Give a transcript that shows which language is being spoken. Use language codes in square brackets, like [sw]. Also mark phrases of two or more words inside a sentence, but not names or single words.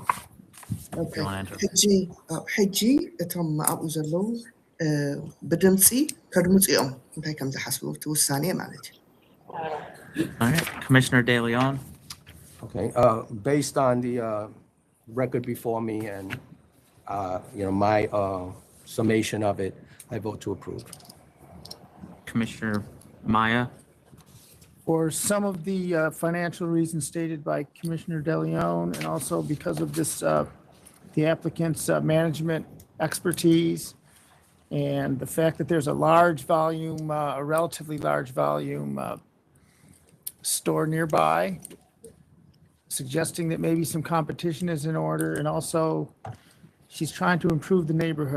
[en] If you want to enter. [ti] ሕጂ እቶም ኣብኡ ዘለዉ ብድምፂ ከድምፁ እዮም እንታይ ከም ዝሓስቡ እቲ ውሳኔ ማለት እዩ [en] All right, Commissioner De Leon. Okay. Based on the record before me and my summation of it, I vote to approve. Commissioner Maya. For some of the financial reasons stated by Commissioner De Leon, and also because of this, the applicant's management expertise, and the fact that there's a large volume, a relatively large volume store nearby, suggesting that maybe some competition is in order, and also she's trying to improve the neighborhood.